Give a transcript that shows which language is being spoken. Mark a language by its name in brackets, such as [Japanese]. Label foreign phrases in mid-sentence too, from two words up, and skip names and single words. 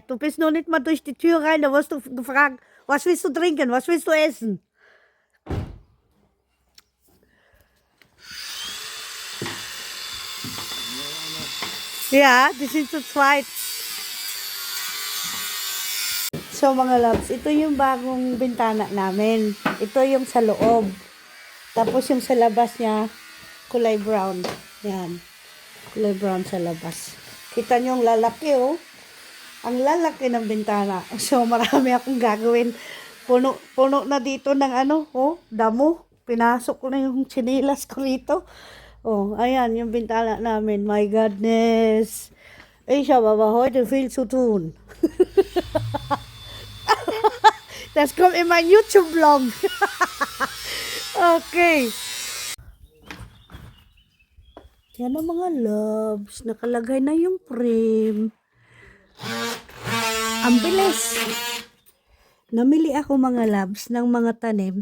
[German] Du bist noch nicht mal durch die Tür rein, da wirst du gefragt, was willst du trinken, was willst du essen? Ja, die sind zu zweit. [Filipino] So mga loves, ito yung bagong bintana namin. Ito yung sa loob. Tapos yung sa labas niya, kulay brown. Yan. Kulay brown sa labas. Kita nyo yung lalaki oh. Ang lalaki ng bintana. So marami akong gagawin. Puno na dito ng damo. Pinasok ko na yung chinilas ko rito. Oh, ayan yung bintana namin. [English] My goodness. [German] Ich habe aber heute viel zu tun. Das kommt in mein YouTube-Vlog. [Filipino] Okay. Yan ang mga loves. Nakalagay na yung frame. Ang bilis. Namili ako mga loves ng mga tanim.